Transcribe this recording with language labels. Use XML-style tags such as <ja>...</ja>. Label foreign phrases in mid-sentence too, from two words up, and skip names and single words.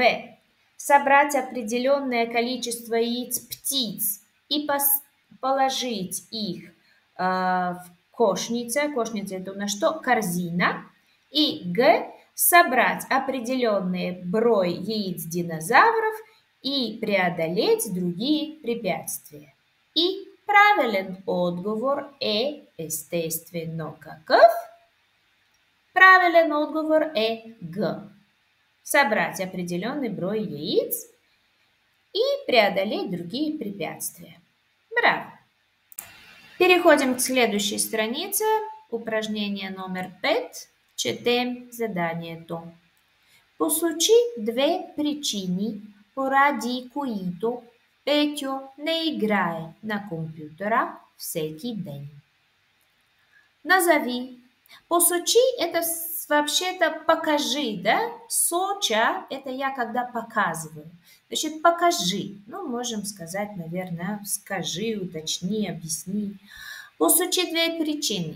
<ru>Собрать определенное количество яиц птиц и положить их в кошнице. Кошница это у нас что? Корзина. И Г. Собрать определенный брой яиц динозавров и преодолеть другие препятствия.</ru> <bg>И правилен отговор е естествено какъв? Правилен отговор е Г.</bg> <ru>Собрать определенный брой яиц и преодолеть другие препятствия. Браво! Переходим к следующей странице. Упражнение номер 5.</ru> <bg>Четем заданието. Посочи две причини, поради които Петьо не играе на компютъра всеки день.</bg> <ru>Назови. Посочи это вообще-то покажи, да? Соча это я когда показываю. Значит, покажи. Ну, можем сказать, наверное, скажи, уточни, объясни.</ru> <bg>Посочи две причины.</bg>